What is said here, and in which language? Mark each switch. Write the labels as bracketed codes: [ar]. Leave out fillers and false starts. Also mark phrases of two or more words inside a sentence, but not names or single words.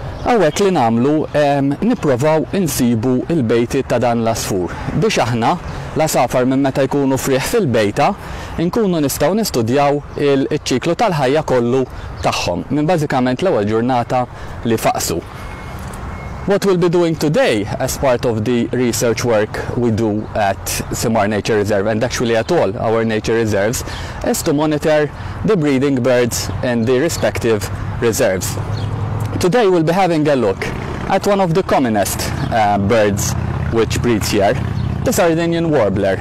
[mt] Hawnhekk li nagħmlu nipprovaw insibu il-bejti ta' dan l-asfur biex aħna l-asafar minn meta jkunu frieħ fil-bejta nkunu nistgħu nistudjaw il-ċiklu tal-ħajja kollu tagħhom minn bażikament l-ewwel ġurnata li faqsu. [en] What we'll be doing today as part of the research work we do at Simar Nature Reserve and actually at all our nature reserves is to monitor the breeding birds in the respective reserves. Today we'll be having a look at one of the commonest birds which breeds here, the Sardinian warbler.